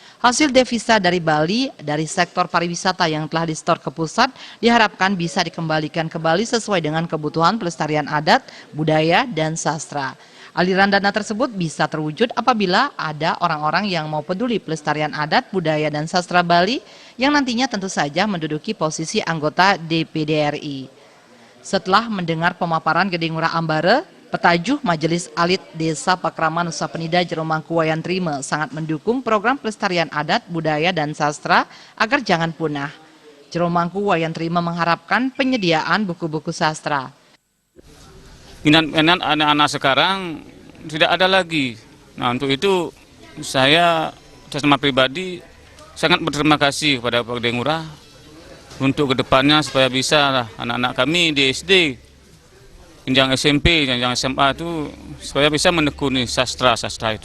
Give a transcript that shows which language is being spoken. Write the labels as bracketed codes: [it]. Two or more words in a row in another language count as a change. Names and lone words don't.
[id] Hasil devisa dari Bali dari sektor pariwisata yang telah disetor ke pusat diharapkan bisa dikembalikan ke Bali sesuai dengan kebutuhan pelestarian adat, budaya, dan sastra. Aliran dana tersebut bisa terwujud apabila ada orang-orang yang mau peduli pelestarian adat, budaya, dan sastra Bali yang nantinya tentu saja menduduki posisi anggota DPD RI. Setelah mendengar pemaparan Gede Ngurah Ambara, Petajuh Majelis Alit Desa Pakraman Nusa Penida Jeromangku Wayan Trima sangat mendukung program pelestarian adat, budaya, dan sastra agar jangan punah. Jeromangku Wayan Trima mengharapkan penyediaan buku-buku sastra. Minat anak-anak sekarang tidak ada lagi. Nah, untuk itu saya secara pribadi sangat berterima kasih kepada Pak Gede Ngurah untuk kedepannya supaya bisa anak-anak kami di SD, jenjang SMP, jenjang SMA itu supaya bisa menekuni sastra itu.